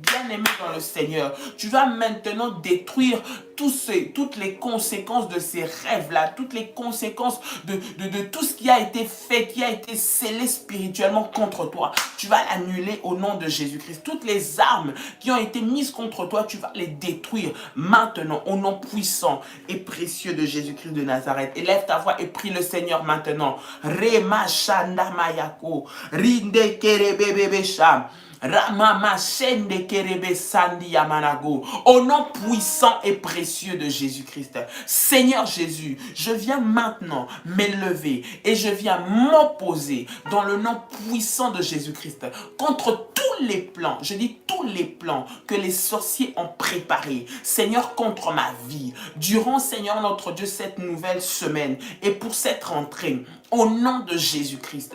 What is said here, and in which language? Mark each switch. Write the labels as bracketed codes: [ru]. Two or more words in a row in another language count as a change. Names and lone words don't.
[fr] Bien-aimé dans le Seigneur, tu vas maintenant détruire toutes les conséquences de ces rêves-là, toutes les conséquences de tout ce qui a été fait, qui a été scellé spirituellement contre toi. Tu vas l'annuler au nom de Jésus-Christ. Toutes les armes qui ont été mises contre toi, tu vas les détruire maintenant au nom puissant et précieux de Jésus-Christ de Nazareth. Élève ta voix et prie le Seigneur maintenant. Rema shanda mayako, rinde kerebebebe sham. Au nom puissant et précieux de Jésus-Christ. Seigneur Jésus, je viens maintenant m'élever et je viens m'opposer dans le nom puissant de Jésus-Christ contre tous les plans, je dis tous les plans que les sorciers ont préparés, Seigneur, contre ma vie, durant, Seigneur notre Dieu, cette nouvelle semaine et pour cette rentrée, au nom de Jésus-Christ.